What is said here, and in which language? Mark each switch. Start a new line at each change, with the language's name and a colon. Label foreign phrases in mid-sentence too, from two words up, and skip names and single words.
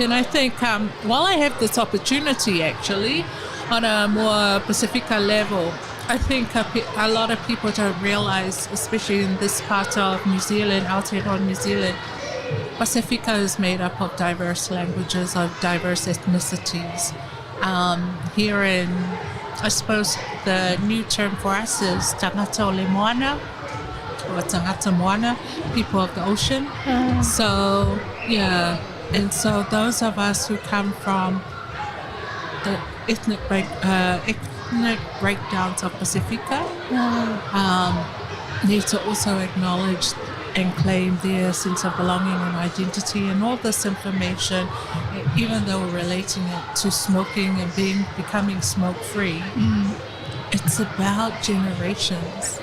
English: And I think while I have this opportunity actually on a more Pasifika level, I think a lot of people don't realize, especially in this part of New Zealand, Aotearoa New Zealand, Pasifika is made up of diverse languages, of diverse ethnicities. Here in I suppose the new term for us is
Samoan: tangata o le moana,
English: or
Samoan: tangata moana,
English: people of the ocean. So, yeah. And so those of us who come from the ethnic breakdowns of Pacifica need to also acknowledge and claim their sense of belonging and identity, and all this information, even though we're relating it to smoking and becoming smoke-free, it's about generations.